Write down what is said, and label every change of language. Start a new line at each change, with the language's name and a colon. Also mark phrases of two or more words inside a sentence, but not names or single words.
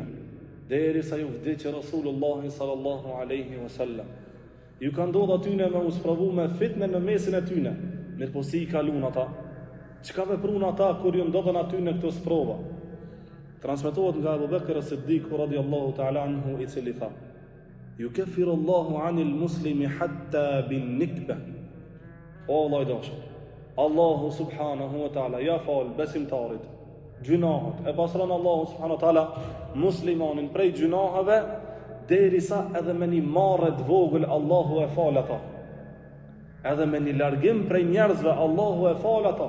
Albanian: Derisa ju vdiqë Rasulullah
Arabic: صلى الله عليه وسلم.
Albanian: Ju ka ndodhur atyne me u sprovu me fitne në mesin e tyne. Mirë po si i kalun ata? Çka veprun ata kur ju ndodhen atyne këto sprova? Transmetohet nga Abu Bekr as-Siddiq
Arabic: رضي الله تعالى عنه
Albanian: i cili tha:
Arabic: "يكفر الله عن المسلم حتى بالنكبة."
Albanian: O Allah i dashur, Allahu
Arabic: سبحانه وتعالى
Albanian: ja fal besimtarit gjunahet, e pasron Allahu
Arabic: سبحانه وتعالى
Albanian: muslimanin prej gjunaheve derisa edhe me një marrë vogël Allahu e fal ata. Edhe me një largim prej njerëzve Allahu e fal ata.